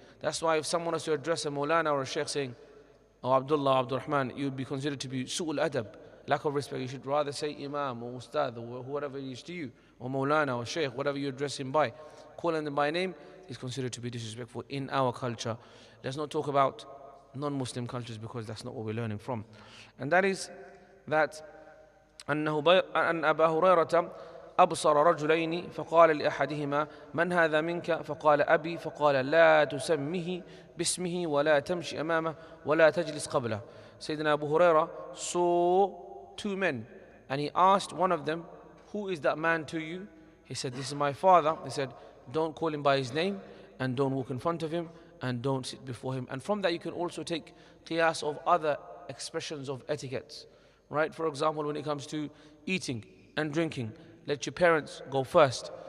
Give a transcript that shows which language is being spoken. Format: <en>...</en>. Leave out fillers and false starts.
<en>That's why if someone has to address a Maulana or a Sheikh saying, oh, Abdullah, Abdul Rahman, you would be considered to be su'ul adab, lack of respect. You should rather say Imam or Ustad or whoever it is to you, or Maulana or Sheikh, whatever you address him by. Calling them by name is considered to be disrespectful in our culture. Let's not talk about non-Muslim cultures, because that's not what we're learning from. And that is that</en> <ar>أن أبا هريرة أبصر رجلين فقال لأحدهما من هذا منك فقال أبي فقال لا تسمه باسمه ولا تمشي أمامه ولا تجلس قبله.</ar> <en>Sayyidina Abu Huraira saw two men And he asked one of them, who is that man to you? He said, this is my father. He said, don't call him by his name, and don't walk in front of him, and don't sit before him. And from that you can also take qiyas of other expressions of etiquette, right? For example, when it comes to eating and drinking, let your parents go first.</en>